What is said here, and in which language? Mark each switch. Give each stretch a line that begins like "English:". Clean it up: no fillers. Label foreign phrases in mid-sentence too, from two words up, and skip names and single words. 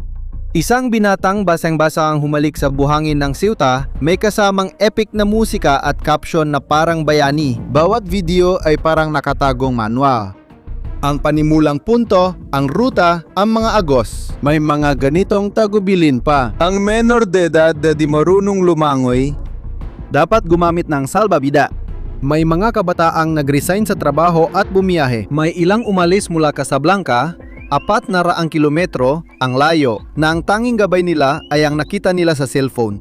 Filipino: Isang binatang basang-basa ang humalik sa buhangin ng Ceuta, may kasamang epic na musika at caption na parang bayani. Bawat video ay parang nakatagong manual. Ang panimulang punto, ang ruta, ang mga agos. May mga ganitong tagubilin pa. Ang
Spanish: menor de edad
Filipino: na di marunong lumangoy, dapat gumamit ng salbabida. May mga kabataang nag-resign sa trabaho at bumiyahe. May ilang umalis mula Casablanca, 400 kilometro ang layo, na ang tanging gabay nila ay ang nakita nila sa cellphone.